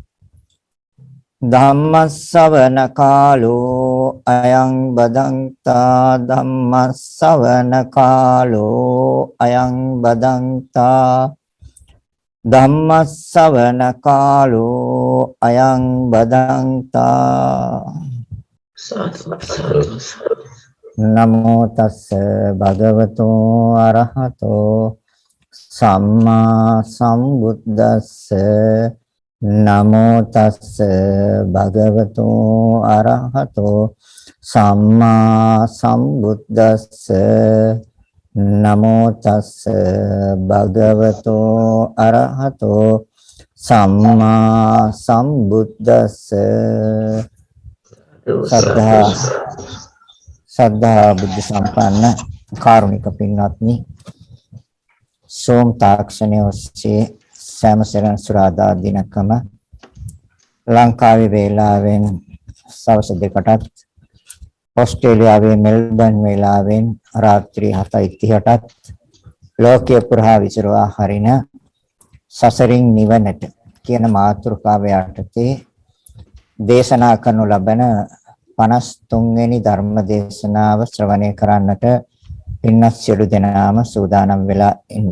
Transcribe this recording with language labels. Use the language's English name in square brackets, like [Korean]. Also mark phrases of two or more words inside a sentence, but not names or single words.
[Pali] ධම්මස්සවන කාලෝ අයං බදන්තා ධම්මස්සවන කාලෝ අයං බදන්තා ධම්මස්සවන කාලෝ අයං බදන්තා නමෝ තස්ස භගවතෝ අරහතෝ සම්මා සම්බුද්දස්ස නමෝ තස්ස භගවතෝ අරහතෝ සම්මා සම්බුද්දස්ස නමෝ තස්ස භගවතෝ අරහතෝ සම්මා සම්බුද්දස්ස [Sinhala] සද්ධා බුද්ධ සම්පන්න කාරුණික පින්වත්නි සෝම තාක්ෂණයේ ඔස්සේ සෑම සෙනසුරාදා දිනකම ලංකාවේ වේලාවෙන් සවස් 2ටත් ඕස්ට්‍රේලියාවේ මෙල්බන් වේලාවෙන් රාත්‍රී 7:30ටත් ලෝකයේ පුරා විසිරවා හරින සසරින් නිවනට කියන මාතෘකාව යටතේ දේශනා කරනු ලබන 53 වෙනි ධර්ම දේශනාව ශ්‍රවණය කරන්නට පින්වත් සියලු දෙනාම සූදානම් වෙලා ඉන්නේ.